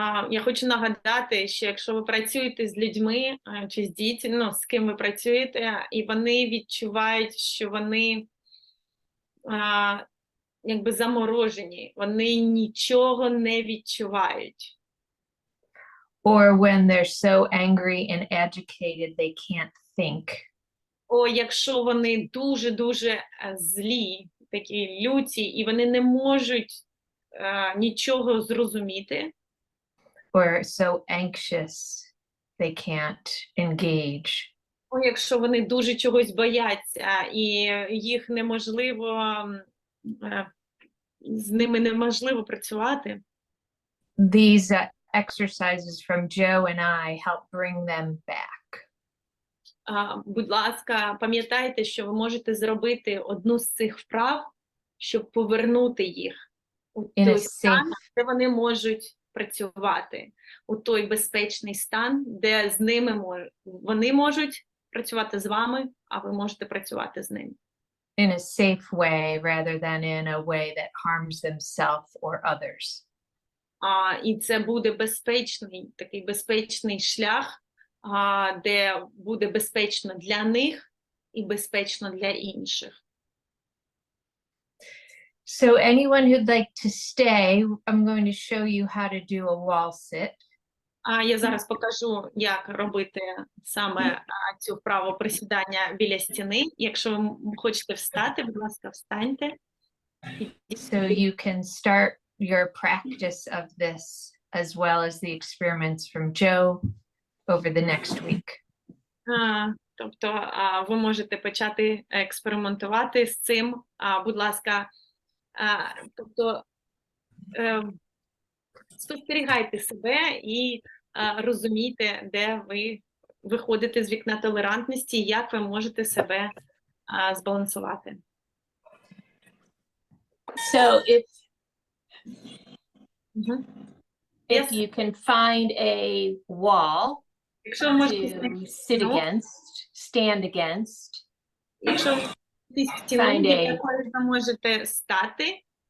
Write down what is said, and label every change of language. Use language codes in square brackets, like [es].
[uk] Я хочу нагадати, що якщо ви працюєте з людьми чи з дітьми, з ким ви працюєте, і вони відчувають, що вони якби заморожені, вони нічого не відчувають. [en] Or when they're so angry and agitated they can't think. [uk] Якщо вони дуже-дуже злі, такі люті, і вони не можуть нічого зрозуміти. [en] Or so anxious they can't engage. [uk] Якщо вони дуже чогось бояться, і їх неможливо, з ними неможливо працювати. [en] These exercises from Joe and I help bring them back. [uk] Будь ласка, пам'ятайте, що ви можете зробити одну з цих вправ, щоб повернути їх у той стан, де вони можуть працювати, у той безпечний стан, де з ними вони можуть працювати з вами, а ви можете працювати з ними. [en] In a safe way rather than in a way that harms themselves or others. [uk] І це буде безпечний, такий безпечний шлях, де буде безпечно для них і безпечно для інших. [en] So anyone who'd like to stay, I'm going to show you how to do a wall sit. [uk] Я зараз покажу, як робити саме цю вправу присідання біля стіни. Якщо ви хочете встати, будь ласка, встаньте. [en] So you can start your practice of this as well as the experiments from Joe over the next week. [uk] Тобто ви можете почати експериментувати з цим. Будь ласка, тобто спостерігайте себе і розумійте, де ви виходите з вікна толерантності, як ви можете себе збалансувати. [en] So if Yes. you can find a wall [uk] Якщо ви можете [en] to sit against, stand against, [uk] якщо ви стіну, біля якої ви можете стати,